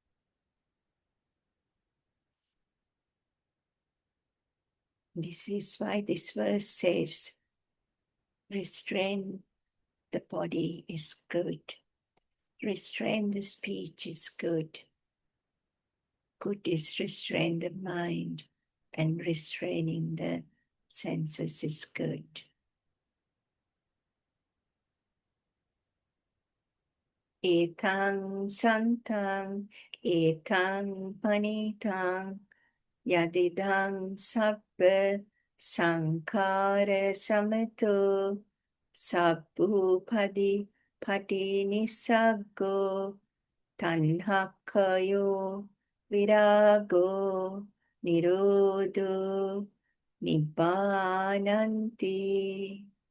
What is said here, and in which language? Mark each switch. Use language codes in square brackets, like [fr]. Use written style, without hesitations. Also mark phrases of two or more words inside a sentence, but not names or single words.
[en] This is why this verse says, restrain the body is good. Restrain the speech is good. Good is restrain the mind, and restraining the senses is good. [pi] Etang santang, etang panitang, yadidang sabba sankara samato, sabbupadi pati nisaggo, tanhakayo virago nirodho nibbananti.